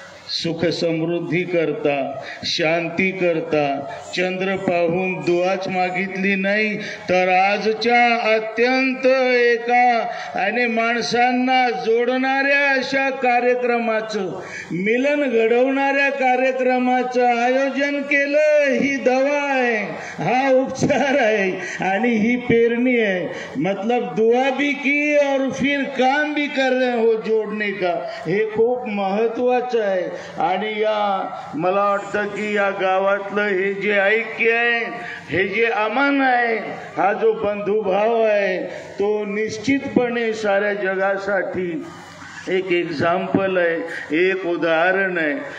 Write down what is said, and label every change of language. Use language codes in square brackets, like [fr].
[mr] सुख समृद्धी करता, शांती करता चंद्र पाहून दुआच मागितली नाही, तर आजच्या अत्यंत एका आणि माणसांना जोडणाऱ्या अशा कार्यक्रमाचं, मिलन घडवणाऱ्या कार्यक्रमाचं आयोजन केलं. ही दवा आहे, हा उपचार आहे आणि ही पेरणी आहे. [hi] मतलब दुआ भी की और फिर काम भी कर रहे हो जोड़ने का. [mr] हे खूप महत्वाचं आहे. आणि मला वाटतं की या गावातलं हे जे ऐक्य आहे, हे जे अमान आहे, हा जो बंधुभाव आहे, तो निश्चितपणे साऱ्या जगासाठी एक एक्झाम्पल आहे, एक उदाहरण आहे.